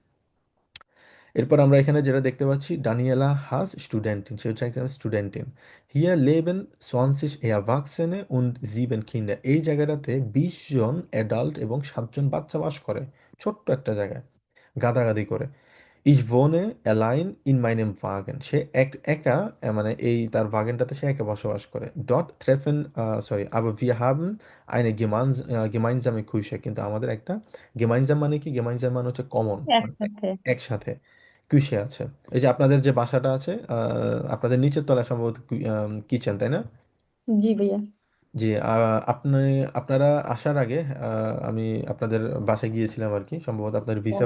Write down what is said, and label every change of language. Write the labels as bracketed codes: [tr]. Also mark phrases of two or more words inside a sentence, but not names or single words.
[bn] এরপর আমরা এখানে যেটা দেখতে পাচ্ছি ডানিয়েলা হাস স্টুডেন্টিন, সে হচ্ছে একজন স্টুডেন্টিন। [de] Hier leben 20 Erwachsene und 7 Kinder, [bn] এই জায়গাটাতে 20 জন অ্যাডাল্ট এবং 7 জন বাচ্চা বাস করে, ছোট্ট একটা জায়গায় গাদাগাদি করে। [de] Ich wohne allein in meinem Wagen, [bn] সে একা মানে এই তার ওয়াগনটাতে সে একা বসবাস করে। [de] Dort treffen sorry aber wir haben eine gemeinsame Küche, [bn] কিন্তু আমাদের একটা gemeinsam মানে কি, gemeinsam মানে হচ্ছে কমন, মানে একসাথে। একসাথে কুশে আছে। এই যে আপনাদের যে বাসাটা আছে আপনাদের নিচের তলায় সম্ভবত কিচেন, তাই না? জি ভাইয়া। জি, আপনি আপনারা আসার আগে আমি আপনাদের বাসায় গিয়েছিলাম আর কি, সম্ভবত আপনার ভিসা